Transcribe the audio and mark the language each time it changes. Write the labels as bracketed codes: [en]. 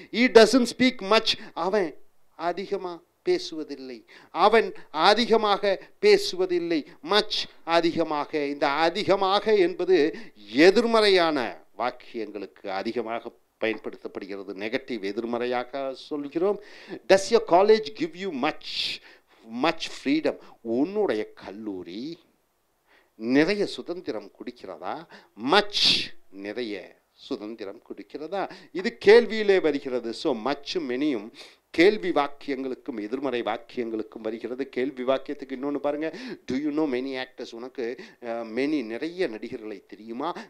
[en] he doesn't speak much. [ta] அவன் அதிகமாக பேசுவதில்லை, அவன் அதிகமாக பேசுவதில்லை. மச் அதிகமாக. இந்த அதிகமாக என்பது எதிர்மறையான வாக்கியங்களுக்கு அதிகமாக பயன்படுத்தப்படுகிறது. நெகட்டிவ் எதிர்மறையாக சொல்கிறோம். [en] does your college give you much freedom? [ta] உன்னுடைய கல்லூரி நிறைய சுதந்திரம் கொடுக்கிறதா? மச் நிறைய சுதந்திரம் கொடுக்கிறதா? இது கேள்வியிலே வருகிறது. ஸோ மச்சும் மெனியும் கேள்வி வாக்கியங்களுக்கும் எதிர்மறை வாக்கியங்களுக்கும் வருகிறது. கேள்வி வாக்கியத்துக்கு இன்னொன்று பாருங்கள். [en] Do you know many actors? [ta] உனக்கு மெனி நிறைய நடிகர்களை தெரியுமா?